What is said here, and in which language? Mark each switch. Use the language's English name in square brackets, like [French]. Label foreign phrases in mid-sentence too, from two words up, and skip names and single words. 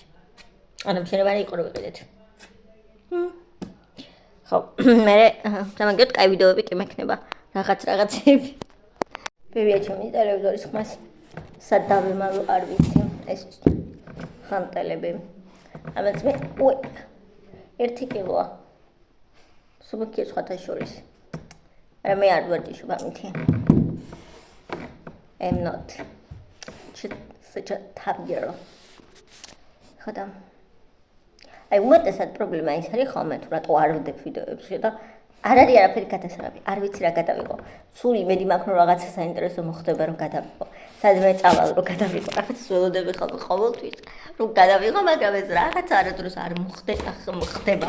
[Georgian] ანუ შენებარი იყო რომ ვიყიდეთ. ხო, მე სამაგიოთ კაი ვიდეოები კი მექნება რაღაცები. ბებია ჩემი ტელევიზორის ხმას სად დავემალო არ ვიცი. ეს ხანტელები. ამას მე 1 კილოა. სუბიქი სხვათა შორის. მე არ ვარჯიშობ ამითი. [English] I'm not such a tough girl. [Georgian] ხოდა აი უმეტესად პრობლემა ის არის ხოლმე თუ რატო არ ვდებ ვიდეოებში და არ არის არაფერი გადასაღები, არ ვიცი რა გადავიღო. სულ იმედი მაქვს რომ რაღაცა საინტერესო მოხდება რომ გადავიღო. სადმე წავალ რომ გადავიღო. რაღაც ველოდები ხოლმე ყოველთვის რომ გადავიღო, მაგრამ ეს რაღაც არადროს არ მოხდება.